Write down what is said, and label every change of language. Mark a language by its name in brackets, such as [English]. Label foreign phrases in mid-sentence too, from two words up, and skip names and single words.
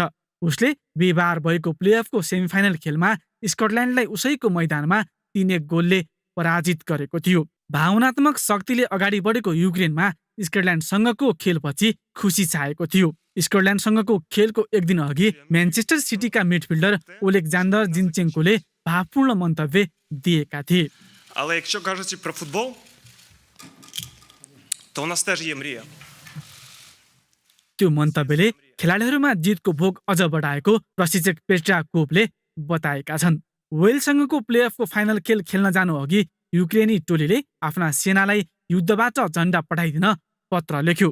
[Nepali] उसले बिहिबार भएको प्लेअफको सेमिफाइनल खेलमा स्कटल्यान्डलाई उसैको मैदानमा 3-1 गोलले पराजित गरेको थियो। भावनात्मक शक्तिले अगाडि बढेको युक्रेनमा स्कटल्यान्डसँगको खेलपछि खुसी छाएको थियो। स्कटल्यान्डसँगको खेलको एक दिन अघि म्यान्चेस्टर सिटीका मिडफिल्डर ओलेक्जान्डर जिन्चेन्कोले भावपूर्ण मन्तव्य दिएका थिए। [Ukrainian] Але якщо кажучи про футбол, то у нас теж є мрія. [Nepali] त्यो मन्तव्यले खेलाडीहरूमा जितको भोग अझ बढाएको प्रशिक्षक पेट्राकोभले बताएका छन्। वेल्ससँगको प्लेअफको फाइनल खेल खेल्न जानु अघि युक्रेनी टोलीले आफ्ना सेनालाई युद्धबाट झण्डा पठाइदिन पत्र लेख्यो।